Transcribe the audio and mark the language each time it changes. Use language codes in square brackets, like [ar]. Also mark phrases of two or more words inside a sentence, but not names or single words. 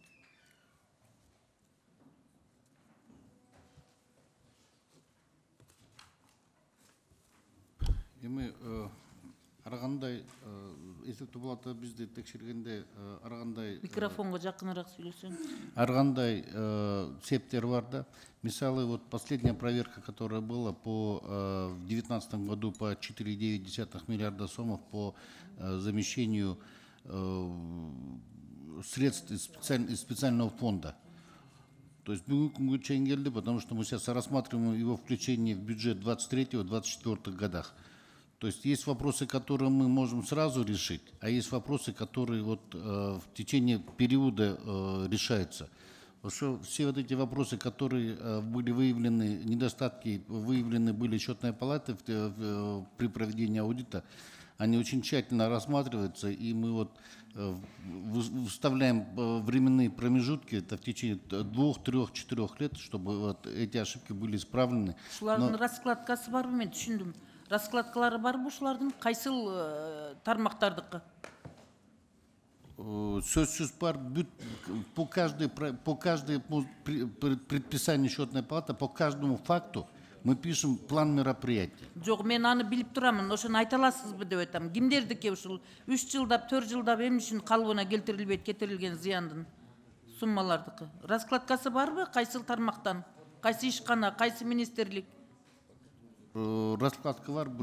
[ky] Эми ар кандай эсептөө палата бизди текшергенде ар кандай микрофонго жакыныраак сүйлөсөң. Ар кандай септер бар да. Мисалы, [ru] вот последняя проверка, которая была в 2019 году по 4,9 миллиарда сомов по замещению средств из специального фонда. То есть [ky] бүгүнкү күнгө чейин келди, [ru] потому что мы сейчас рассматриваем его включение в бюджет 23-24 годах. То есть есть вопросы, которые мы можем сразу решить, а есть вопросы, которые вот в течение периода решаются. Все вот эти вопросы, которые были выявлены, недостатки выявлены были счетной палатой при проведении аудита, они очень тщательно рассматриваются, и мы вот вставляем временные промежутки, это в течение 2, 3, 4 лет, чтобы вот эти ошибки были исправлены. [ky] Ушулардын раскладкасы барбы, мен түшүндүм. Раскладкалары барбы ушулардын, кайсыл тармактардыкы? Сөзсүз бар, [ru] по каждому предписанию счетной палаты, по каждому факту мы пишем план мероприятий. [ky] Жок, мен аны билип турамын, ошону айта аласызбы деп айтам. Кимдердики ушул 3 жылдап, 4 жылдап эмне үчүн калыбына келтирилбейт, кетирилген зыяндын суммалардыкы? Раскладкасы барбы, кайсыл тармактан, кайсы ишкана, кайсы министрлик? Раскладка бар, бирок